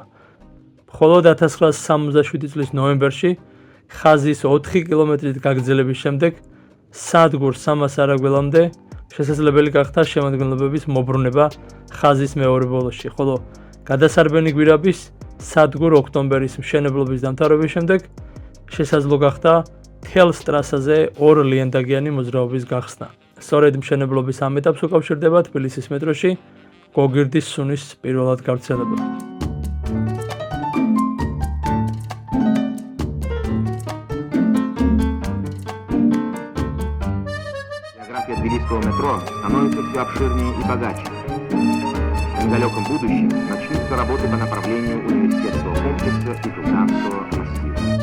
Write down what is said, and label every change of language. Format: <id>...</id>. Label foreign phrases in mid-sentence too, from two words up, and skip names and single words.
<ka>მხოლოდ 1967 წლის ნოემბერში ხაზის 4 კილომეტრით გაგრძელების შემდეგ სადგურს 300 არაგველამდე შესაძლებელი გახდა შემადგენლობების მობრუნება ხაზის მეორე ბოლოში, ხოლო გადასარბენი გვირაბის სადგურ ოქტომბერის მშენებლობის დამთავრების შემდეგ შესაძლო გახდა თელს ტრასაზე 2 ლიანდაგიანი მოძრაობის გახსნა. სწორედ მშენებლობის ამ ეტაპს უკავშირდება თბილისის მეტროში გოგირდის სუნის პირველად გავრცელება.</ka> <ru>Тбилисского метро становится все обширнее и богаче. В недалеком будущем начнутся работы по направлению университетского комплекса и Жуганского массива.</ru>